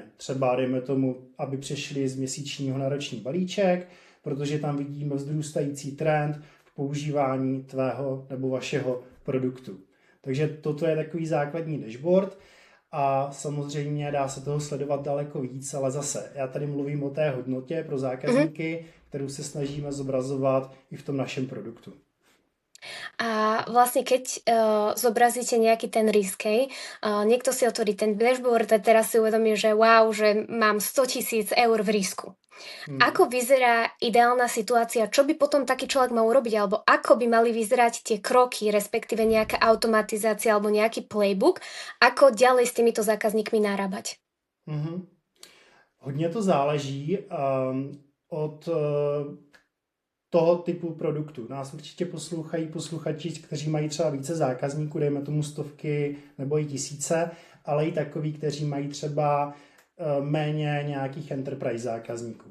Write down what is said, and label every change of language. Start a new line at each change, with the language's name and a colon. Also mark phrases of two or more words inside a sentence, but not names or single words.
Czech: Třeba dejme tomu, aby přešli z měsíčního na roční balíček, protože tam vidíme vzrůstající trend používání tvého nebo vašeho produktu. Takže toto je takový základní dashboard a samozřejmě dá se toho sledovat daleko víc, ale zase já tady mluvím o té hodnotě pro zákazníky, kterou se snažíme zobrazovat i v tom našem produktu.
Slovak: A vlastne keď zobrazíte nejaký ten risk, niekto si otvorí ten dashboard a teraz si uvedomí, že wow, že mám 100 000 eur v risku. Ako vyzerá ideálna situácia? Čo by potom taký človek mal urobiť? Alebo ako by mali vyzerať tie kroky, respektíve nejaká automatizácia alebo nejaký playbook? Ako ďalej s týmito zákazníkmi narábať?
Czech: Hodně to záleží od toho typu produktu. Nás určitě poslouchají posluchači, kteří mají třeba více zákazníků, dejme tomu stovky nebo i tisíce, ale i takový, kteří mají třeba méně nějakých enterprise zákazníků.